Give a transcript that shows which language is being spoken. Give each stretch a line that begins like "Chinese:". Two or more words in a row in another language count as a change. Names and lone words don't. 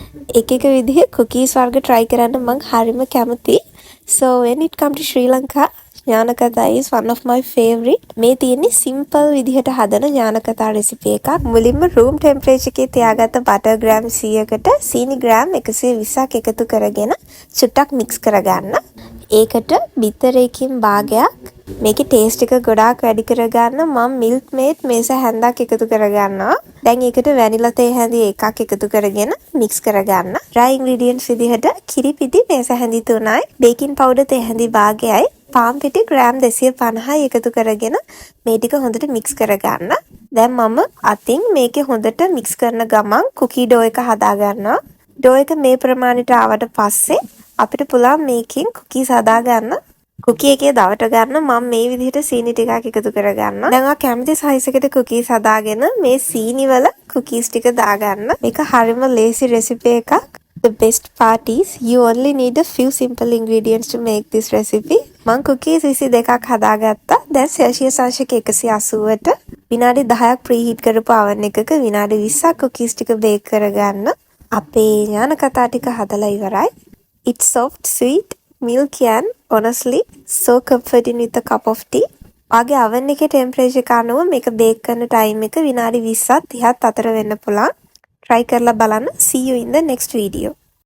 Sinhala: එක එක විදිහේ cookies වර්ග try කරන්න මම හරිම කැමතියි.
English: So when it come to Sri Lanka, ඥානකතා is one of my favorite.
Sinhala: මේ තියෙන්නේ simple විදිහට හදන ඥානකතා recipe එකක්. මුලින්ම
English: room temperature
Sinhala: එකේ තියාගත්ත
English: butter gram
Sinhala: 100කට සීනි gram 120ක් එකතු කරගෙන චුට්ටක් mix කරගන්න. ඒකට බිත්තරයකින් භාගයක් මේකේ ටේස්ට් එක ගොඩාක් වැඩි කරගන්න මම milk maid මේස හැන්දක් එකතු කරගන්නවා. දැන් ඒකට වැනිලා තේ හැඳි එකක් එකතු කරගෙන mix කරගන්න.
English: dry ingredients
Sinhala: විදිහට කිරි පිටි මේස හැඳි 3යි,
English: baking powder
Sinhala: තේ හැඳි භාගයයි, පාන් පිටි ග්‍රෑම් 250යි එකතු කරගෙන මේ ටික හොඳට mix කරගන්න. දැන් මම අතින් මේකේ හොඳට mix කරන ගමන්
English: cookie dough
Sinhala: එක හදා ගන්නවා. dough එක මේ ප්‍රමාණයට ආවට පස්සේ අපිට පුළුවන් මේකෙන් cookies හදා ගන්න. cookie එකේ දවට ගන්න මම මේ විදිහට සීනි ටිකක් එකතු කරගන්නවා. දැන් ඔයා කැමති size එකට cookies හදාගෙන මේ සීනි වල cookies ටික දාගන්න. මේක හරිම lazy recipe එකක්.
English: The best part is you only need a few simple ingredients to make this recipe.
Sinhala: මම cookies 22ක් හදාගත්තා. දැන් Celsius අංශක 180ට විනාඩි 10ක් preheat කරපු oven එකක විනාඩි 20ක් cookies ටික bake කරගන්න. අපේ ඥානකතා ටික හදලා ඉවරයි.
English: It's soft, sweet, milky and honestly so comforting with a cup of tea.
Sinhala: ආගේ oven එකේ temperature එක අනුව මේක bake කරන time එක විනාඩි 20ත් 30ත් අතර වෙන්න පුළුවන්. try කරලා බලන්න.
English: See you in the next video.